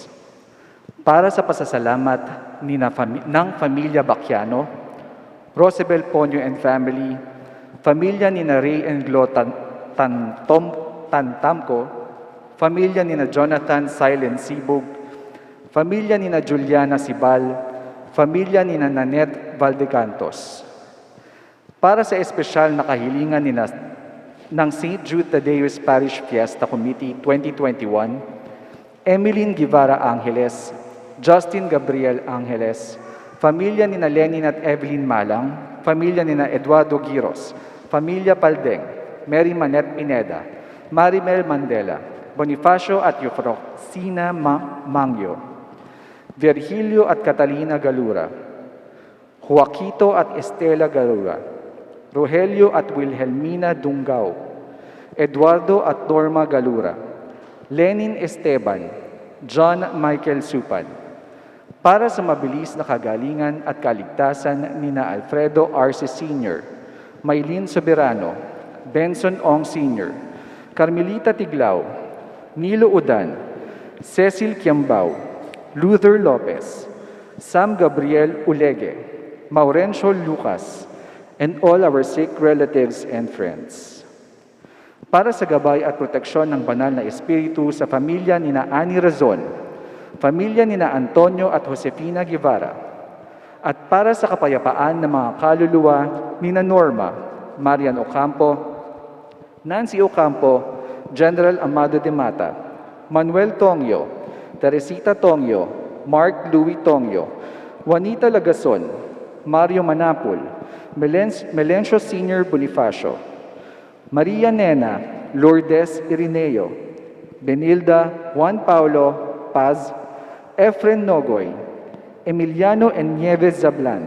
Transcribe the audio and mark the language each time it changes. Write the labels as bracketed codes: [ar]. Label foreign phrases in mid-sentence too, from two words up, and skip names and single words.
[tl] Para sa pasasalamat ng Pamilya Bacchiano, Rosabel Ponyo and family, Pamilya ni Ray and Glo Tantamco, Pamilya ni Jonathan Silent Sibug, Pamilya ni Juliana Sibal, Pamilya ni Nanette Valdecantos. Para sa espesyal na kahilingan ng St. Jude Tadeus Parish Fiesta Committee 2021, Emeline Guevara Angeles, Justin Gabriel Angeles, Pamilya ni Lenin at Evelyn Malang, Pamilya ni Eduardo Giros, Pamilya Paldeng, Mary Manette Pineda, Marimel Mandela, Bonifacio at Eufroxina Mangyo, Virgilio at Catalina Galura, Joaquito at Estela Galura, Rogelio at Wilhelmina Dungao, Eduardo at Norma Galura, Lenin Esteban, John Michael Supan. Para sa mabilis na kagalingan at kaligtasan nina Alfredo Arce Sr., Maylin Soberano, Benson Ong Sr., Carmelita Tiglao, Nilo Udan, Cecil Kiambao, Luther Lopez, Sam Gabriel Ulegue, Maurencio Lucas, [en] and all our sick relatives and friends. [tl] Para sa gabay at proteksyon ng banal na Espiritu sa pamilya ni na Ani Razon, pamilya ni na Antonio at Josefina Guevara, at para sa kapayapaan ng mga kaluluwa ni na Norma, Marian Ocampo, Nancy Ocampo, General Amado de Mata, Manuel Tongyo, Teresita Tongyo, Mark Louis Tongyo, Juanita Lagason, Mario Manapul, Melencio Sr. Bonifacio, Maria Nena, Lourdes Irineo, Benilda Juan Paulo Paz, Efren Nogoy, Emiliano and Nieves Zablan,